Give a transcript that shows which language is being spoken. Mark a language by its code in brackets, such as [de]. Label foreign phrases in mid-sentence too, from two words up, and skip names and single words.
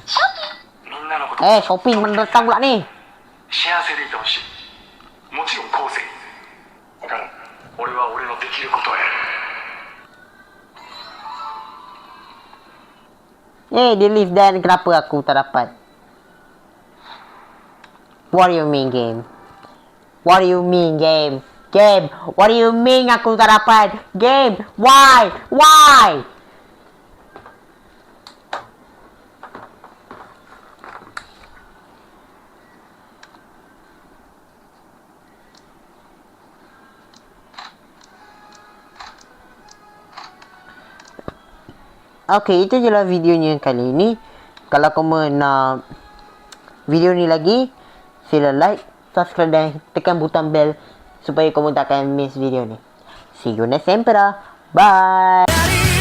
[ms] Shopping mana datang pula ni? [ja] 幸せでいてほしい。もちろん後世。だから俺は俺のできることをやる。 [ms] Dia leave dan kenapa aku tak dapat? [en] What do you mean game? What do you mean game? Game, what do you mean [ms] aku tak dapat? [en] Game, why? [ms] Okay, itu je lah videonya kali ni. Kalau kamu nak video ni lagi, sila [en] like, subscribe [ms] dan tekan butang bell supaya kamu tak akan miss video ni. [en] See you next time. Bye.